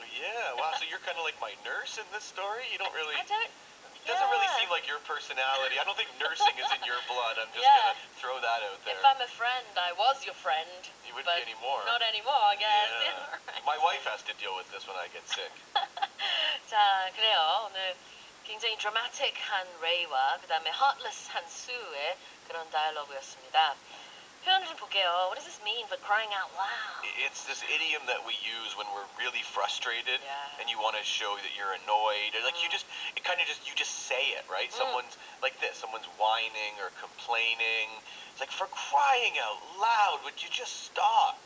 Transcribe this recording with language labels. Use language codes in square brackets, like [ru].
[en] Yeah, wow, so you're kind of like my nurse in this story? You don't really... I don't. Doesn't really Yeah. seem like your personality. I don't think nursing is in your blood. I'm just Yeah. gonna throw that out there. If I'm a friend, I was your friend. You wouldn't but be anymore. Not anymore, I guess. Yeah. Right. My wife has to deal with this when I get sick. [ko] 자, 그래요. 오늘 굉장히 드라마틱한 레이와 그다음에 heartless한 수의 그런 다이얼로그였습니다. 표현 좀 볼게요. [en] What does this mean for crying out loud? It's this idiom that we use when we're really frustrated Yeah. and you want to show that you're annoyed. Or like you just say it, right? Someone's like this, someone's whining or complaining. It's like, for crying out loud, would you just stop?